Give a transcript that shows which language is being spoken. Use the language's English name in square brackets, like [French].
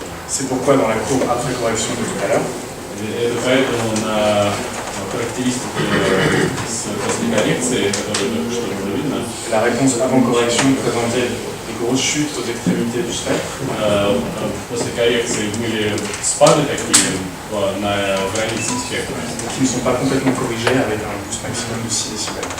[French] C'est pourquoi dans la courbe après correction de tout à l'heure, [Russian] Это поэтому на характеристике после коррекции, которые только что было видно, [French] la réponse avant correction présentait des grosses chutes aux extrémités du spectre. [Russian] после коррекции были спады такие на границе спектра. [French] Qui ne sont pas complètement corrigés avec un boost maximum de 6 décibels.